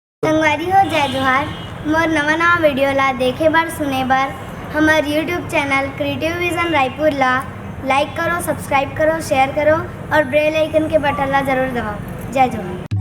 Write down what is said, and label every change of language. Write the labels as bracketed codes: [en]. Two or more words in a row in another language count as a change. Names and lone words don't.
[hne] संगवारी हो जय जोहार। मोर नवा वीडियो ला देखे बर सुने बर हमार [en] YouTube channel [hne] क्रिएटिव विजन रायपुर ला लाइक करो, सब्सक्राइब करो, शेयर करो और [en] bell icon [hne] के बटन ला जरूर दबाओ। जय जोहार।